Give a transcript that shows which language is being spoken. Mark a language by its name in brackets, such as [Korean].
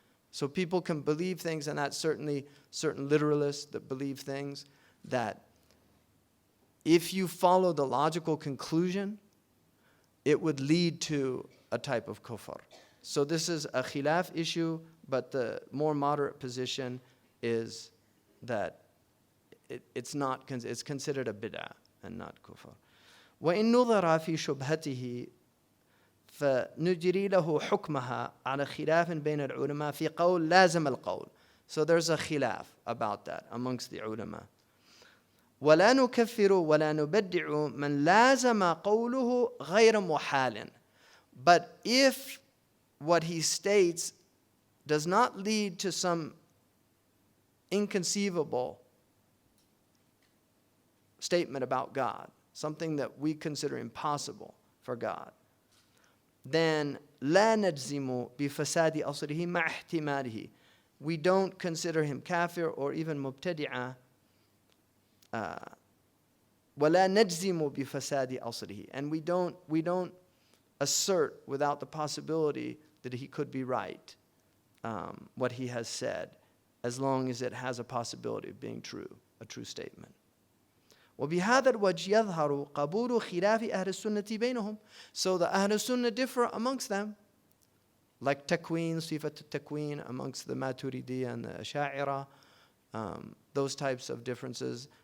[English] So people can believe things, and that's certainly certain literalists that believe things that if you follow the logical conclusion, it would lead to a type of kufr. So this is a khilaf issue, but the more moderate position is that it's considered a bid'ah and not kufr. [Arabic] وإن نظر في شبهته فنجري له حكمها على خلاف بين العلماء في قول لازم القول. [English] So there's a khilaf about that amongst the ulama. [Arabic] ولا نكفر ولا نبدع من لازم قوله غير محال. [English] But if what he states does not lead to some inconceivable statement about God, something that we consider impossible for God, then [Arabic] لا نجزم بفساد أصله مع احتماله. [English] We don't consider him kafir or even mubtadi'ah. [Arabic] ولا نجزم بفساد أصله. [English] And we don't assert without the possibility that he could be right, what he has said, as long as it has a possibility of being true, a true statement. [Arabic] وبهذا الوجه يظهر قبول خلاف أهل السنة بينهم. [English] So the Ahl Sunnah differ amongst them, like takween, sifat takween amongst the Maturidiyya and the Asha'ira, those types of differences.